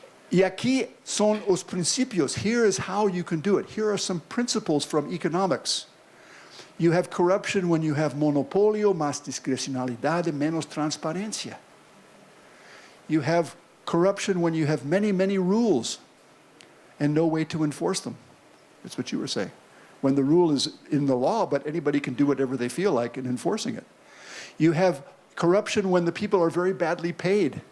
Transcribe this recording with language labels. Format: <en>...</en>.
<pt>E aqui são os princípios.</pt> <en>Here is how you can do it. Here are some principles from economics. You have corruption when you have</en> <pt>monopólio, mais discrecionalidade, menos transparência.</pt> <en>You have corruption when you have many, many rules and no way to enforce them. That's what you were saying. When the rule is in the law, but anybody can do whatever they feel like in enforcing it. You have corruption when the people are very badly paid.</en>